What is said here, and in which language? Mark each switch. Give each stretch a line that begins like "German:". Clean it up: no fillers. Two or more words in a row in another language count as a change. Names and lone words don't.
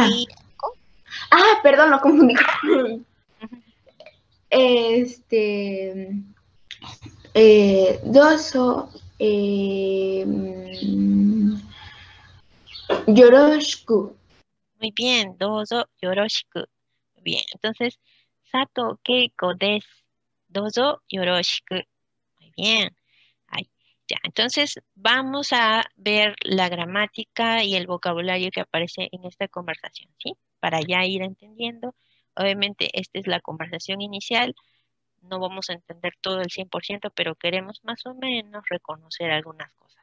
Spanish: Keiko. perdón, lo confundí. Ujú.
Japanese: どうぞ、よろしく.
Spanish: Muy bien,
Japanese: どうぞよろしく.
Spanish: Muy bien, entonces,
Japanese: 佐藤恵子です. どうぞよろしく.
Spanish: Muy bien. Ahí, ya. Entonces, vamos a ver la gramática y el vocabulario que aparece en esta conversación, ¿sí? Para ya ir entendiendo. Obviamente, esta es la conversación inicial. No vamos a entender todo el 100%, pero queremos más o menos reconocer algunas cosas.